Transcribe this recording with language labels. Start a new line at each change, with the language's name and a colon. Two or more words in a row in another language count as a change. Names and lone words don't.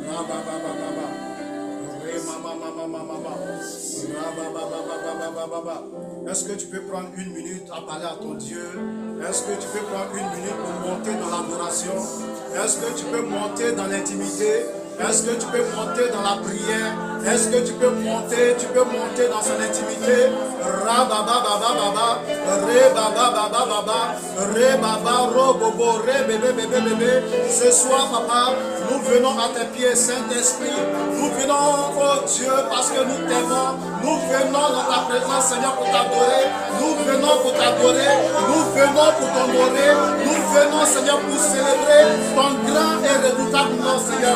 French: Est-ce que tu peux prendre une minute à parler à ton Dieu? Est-ce que tu peux prendre une minute pour monter dans l'adoration? Est-ce que tu peux monter dans l'intimité? Est-ce que tu peux monter dans la prière? Est-ce que tu peux monter dans son intimité? Rabababababa, rebababababa, rebaba, robobo, rebébébébébé. Ce soir, papa, nous venons à tes pieds, Saint-Esprit. Nous venons, oh Dieu, parce que nous t'aimons. Nous venons dans ta présence, Seigneur, pour t'adorer. Nous venons pour t'adorer. Nous venons pour t'honorer. Nous venons, Seigneur, pour célébrer ton grand et redoutable nom, Seigneur.